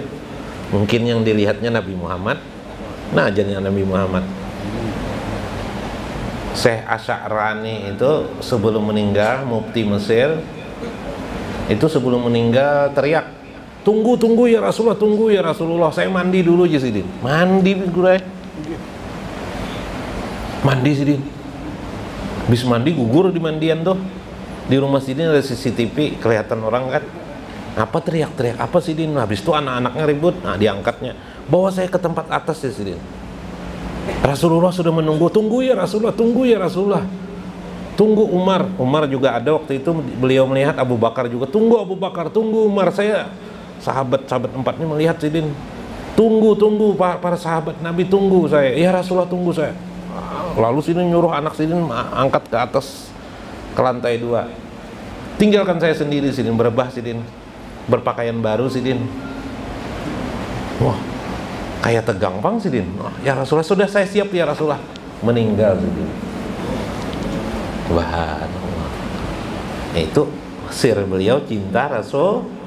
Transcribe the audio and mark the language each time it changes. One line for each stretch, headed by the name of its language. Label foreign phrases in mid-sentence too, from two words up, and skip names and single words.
Indonesian: Mungkin yang dilihatnya Nabi Muhammad. Nah, ajarnya Nabi Muhammad. Syekh Asy'arani itu sebelum meninggal, mufti Mesir, itu sebelum meninggal teriak, tunggu ya Rasulullah, tunggu ya Rasulullah, saya mandi dulu aja Sidin. Mandi Sidin. Habis mandi gugur di mandian tuh. Di rumah Sidin ada CCTV, kelihatan orang kan. Apa teriak-teriak apa Sidin? Habis itu anak-anaknya ribut. Nah, diangkatnya. Bawa saya ke tempat atas ya Sidin. Rasulullah sudah menunggu. Tunggu ya Rasulullah, tunggu ya Rasulullah. Tunggu Umar. Umar juga ada waktu itu, beliau melihat Abu Bakar juga. Tunggu Abu Bakar, tunggu Umar. Saya sahabat-sahabat empatnya melihat Sidin. Tunggu para sahabat Nabi, tunggu saya. Ya Rasulullah, tunggu saya. Lalu Sidin nyuruh anak Sidin angkat ke atas, ke lantai 2. Tinggalkan saya sendiri Sidin, berebah Sidin, berpakaian baru Sidin. Wah, kayak tegang bang Sidin. Ya Rasulullah, sudah saya siap ya Rasulullah. Meninggal Sidin. Subhanallah. Itu sir beliau cinta Rasul.